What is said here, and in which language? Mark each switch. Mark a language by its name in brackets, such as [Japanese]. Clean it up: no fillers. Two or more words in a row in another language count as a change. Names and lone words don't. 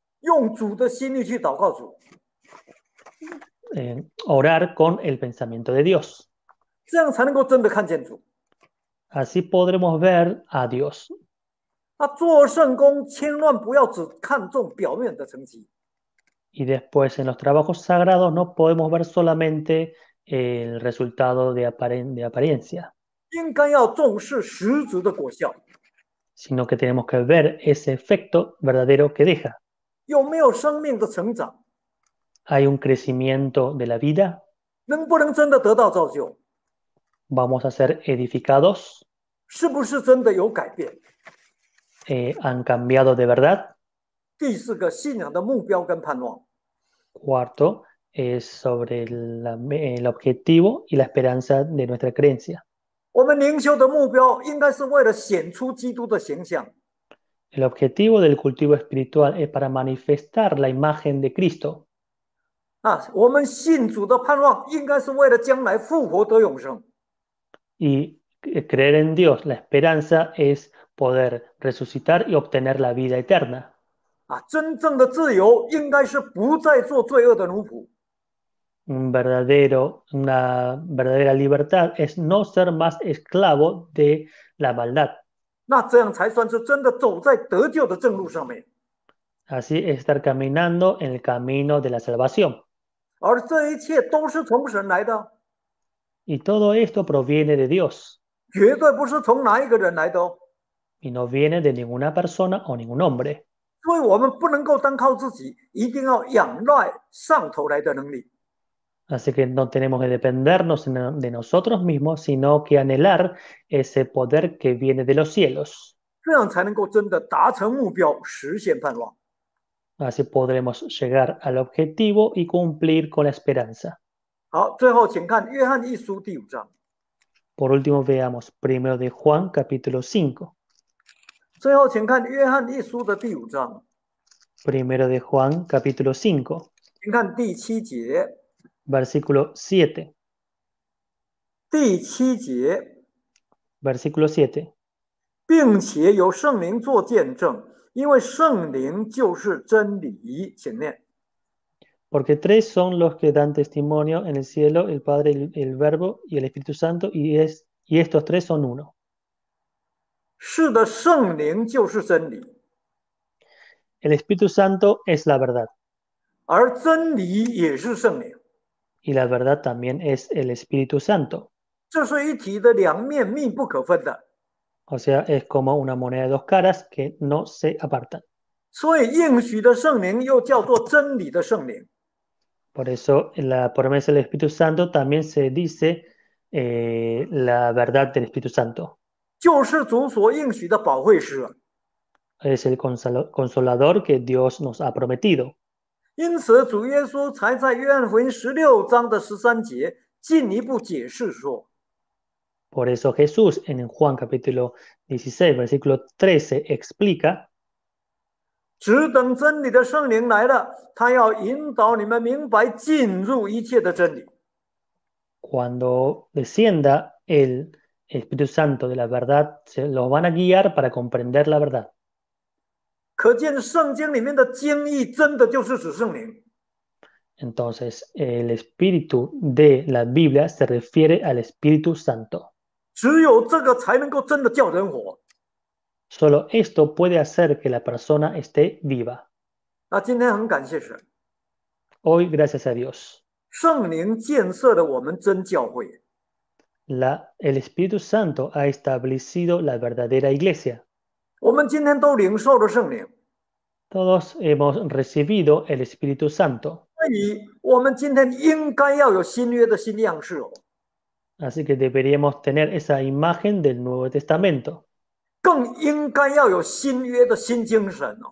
[Chinese] 用主的心意去祷告主， [Spanish] orar con el pensamiento de Dios. [Chinese] 这样才能够真的看见主。 [Spanish] Así podremos ver a Dios. [Chinese] 做圣工千万不要只看重表面的成绩， [Spanish] Y después en los trabajos sagrados no podemos ver solamente el resultado de apariencia, [Chinese] 应该要重视实质的果效， [Spanish] sino que tenemos que ver ese efecto verdadero que deja. [Chinese] 有没有生命的成长， [Spanish] ¿Hay un crecimiento de la vida? [Chinese] 能不能真的得到造就， [Spanish] ¿Vamos a ser edificados? [Chinese] 是不是真的有改变？ [Spanish] ¿Han cambiado de verdad? [Chinese] 第四个，信仰的目标跟盼望。 [Spanish] Cuarto es sobre el objetivo y la esperanza de nuestra creencia. [Chinese] 我们灵修的目标应该是为了显出基督的形象， [Spanish] El objetivo del cultivo espiritual es para manifestar la imagen de Cristo. [Chinese] 我们信主的盼望应该是为了将来复活得永生。 [Spanish] Y creer en Dios, la esperanza es poder resucitar y obtener la vida eterna. [Chinese] 真正的自由应该是不再做罪恶的奴仆。 [Spanish] Una verdadera libertad es no ser más esclavo de la maldad. [Chinese] 那这样才算是真的走在得救的正路上面。 [Spanish] Así es estar caminando en el camino de la salvación. [Chinese] 而这一切都是从神来的， [Spanish] Y todo esto proviene de Dios [Chinese] 绝对不是从哪一个人来的哦。 [Spanish] y no viene de ninguna persona o ningún hombre. [Chinese] 所以我们不能够单靠自己，一定要仰赖上头来的能力。 [Spanish] Así que no tenemos que dependernos de nosotros mismos, sino que anhelar ese poder que viene de los cielos. [Chinese] 这样才能够真的达成目标，实现盼望。 [Spanish] Así podremos llegar al objetivo y cumplir con la esperanza. [Chinese] 好，最后请看约翰一书第5章。 [Spanish] Por último, veamos 1 de Juan, capítulo 5. [Chinese] 最后请看约翰一书的第5章。 [Spanish] 1 de Juan, capítulo 5. [Chinese] 请看第7节。 [Spanish] Versículo 7. [Chinese] 第7节， [Spanish] Versículo 7. [Chinese] 并且有圣灵做见证，因为圣灵就是真理。请念。 [Spanish] Porque tres son los que dan testimonio en el cielo, el Padre, el Verbo y el Espíritu Santo, y estos tres son uno. [Chinese] 是的，圣灵就是真理， [Spanish] El Espíritu Santo es la verdad, [Chinese] 而真理也是圣灵， [Spanish] y la verdad también es el Espíritu Santo. [Chinese] 这是一体的两面，密不可分的。 [Spanish] O sea, es como una moneda de dos caras que no se apartan. [Chinese] 所以应许的圣灵又叫做真理的圣灵。 [Spanish] Por eso, en la promesa del Espíritu Santo también se dice la verdad del Espíritu Santo. [Chinese] 救世主所应许的保惠师。 [Spanish] Es el consolador que Dios nos ha prometido. [Chinese] 因此，主耶稣才在约翰福音16章的13节进一步解释说， [Spanish] Por eso Jesús en Juan capítulo 16, versículo 13 explica, [Chinese] 只等真理的圣灵来了，他要引导你们明白进入一切的真理。 [Spanish] cuando descienda el Espíritu Santo de la verdad, se los van a guiar para comprender la verdad. [Chinese] 可见圣经里面的经义真的就是指圣灵。 [Spanish] Entonces, el espíritu de la Biblia se refiere al Espíritu Santo. [Chinese] 只有这个才能够真的叫人活。 [Spanish] Solo esto puede hacer que la persona esté viva. [Chinese] 那今天很感谢神， [Spanish] Hoy, gracias a Dios, [Chinese] 圣灵建设了我们真教会。 [Spanish] el Espíritu Santo ha establecido la verdadera iglesia. [Chinese] 我们今天都领受了圣灵， [Spanish] Todos hemos recibido el Espíritu Santo. [Chinese] 所以我们今天应该要有新约的新样式哦， [Spanish] Así que deberíamos tener esa imagen del Nuevo Testamento. [Chinese] 更应该要有新约的新精神哦。